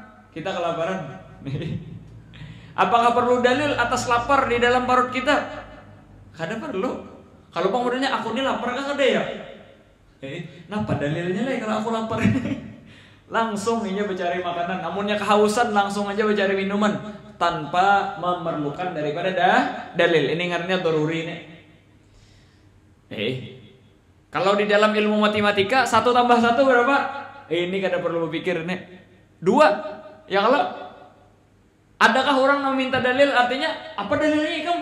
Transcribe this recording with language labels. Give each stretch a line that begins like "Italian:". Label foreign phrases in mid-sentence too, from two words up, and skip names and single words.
Indonesian: Apakah perlu dalil atas lapar di dalam perut kita?
Banjar: Kada perlu. Kalau pengmudahannya aku ini lapar kan kada ya? Napa dalilnya lah kalau aku lapar? Langsung inya mencari makanan. Amunnya kehausan langsung aja mencari minuman tanpa memerlukan daripada dalil. Ini ngarannya daruri nih. Kalau di dalam ilmu matematika 1 tambah 1 berapa? Ini kada perlu berpikir nih. 2.
Indonesian: Ya kalau adakah orang meminta dalil, artinya apa dalilnya kamu?